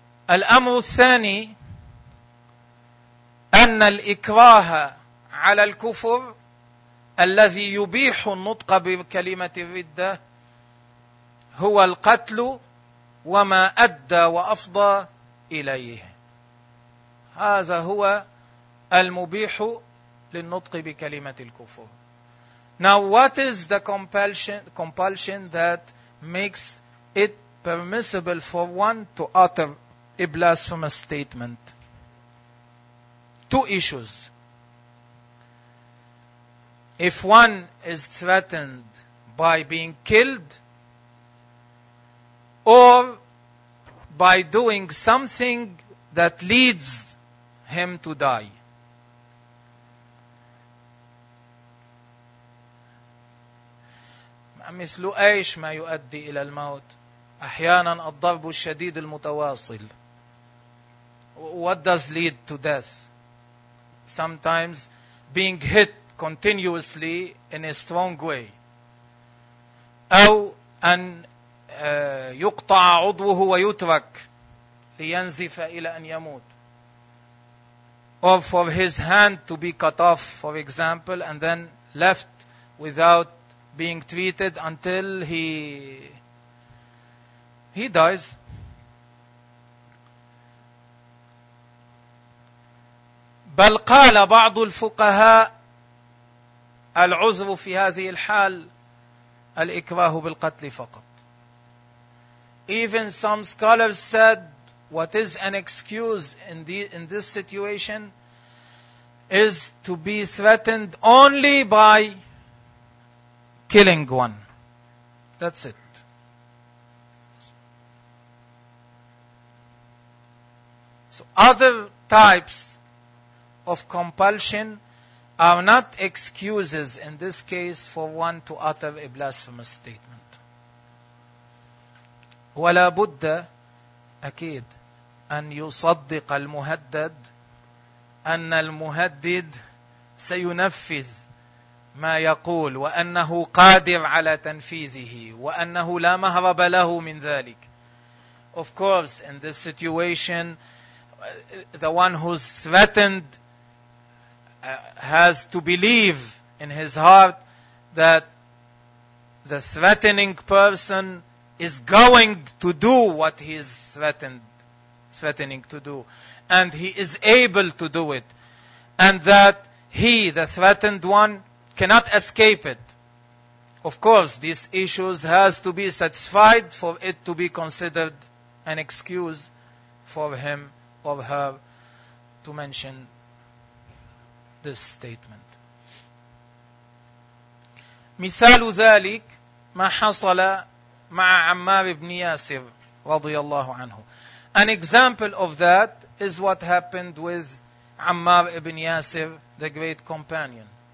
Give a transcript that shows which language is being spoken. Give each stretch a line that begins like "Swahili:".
Arabic: الأمر الثاني أن الإكراه على الكفر الذي يبيح النطق بكلمة الردة هو القتل وما أدى وأفضى إليه. هذا هو المبيح للنطق بكلمة الكفر.
English: Now what is the compulsion that makes it permissible for one to utter a blasphemous statement? Two issues. If one is threatened by being killed or by doing something that leads him to die.
Arabic: مثل أيش ما يؤدي إلى الموت؟ أحيانا الضرب الشديد المتواصل.
English: What does lead to death? Sometimes being hit continuously in a strong way.
Arabic: أو أن يقطع عضوه ويترك لينزف إلى أن يموت.
English: Or for his hand to be cut off, for example, and then left without being treated until he dies.
Arabic: بل قال بعض الفقهاء العذر في هذه الحال الإكراه بالقتل فقط.
English: Even some scholars said what is an excuse in this situation is to be threatened only by killing one. That's it. So other types of compulsion are not excuses in this case for one to utter a blasphemous statement.
Arabic: ولا بد أكيد أن يصدق المهدد أن المهدد سينفذ ما يقول وأنه قادر على تنفيذه وأنه لا مهرب له من ذلك.
English: Of course, in this situation, the one who's threatened has to believe in his heart that the threatening person is going to do what he is threatening to do, and he is able to do it, and that he, the threatened one, cannot escape it. Of course, these issues has to be satisfied for it to be considered an excuse for him or her to mention this statement.
Arabic: مثال ذلك ما حصل مع عمار بن ياسر رضي الله عنه.
English: An example of that is what happened with Ammar ibn Yasir, the great companion.